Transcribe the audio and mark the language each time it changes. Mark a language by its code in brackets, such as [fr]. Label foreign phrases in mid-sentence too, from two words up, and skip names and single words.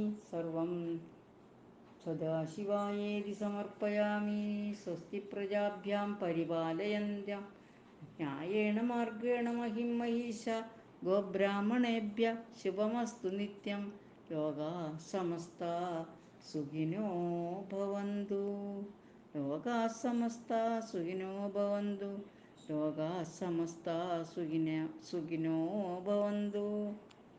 [sa] सर्वं सदाशिवायेति समर्पयामि. स्वस्ति प्रजाभ्यां परिपालयन्तां न्यायेन मार्गेण महिं महीषा गोब्राह्मणेभ्यः शुभमस्तु नित्यं. लोकाः समस्ताः सुखिनो भवन्तु. लोकाः समस्ताः सुखिनो भवन्तु. लोकाः समस्ताः सुखिनो भवन्तु.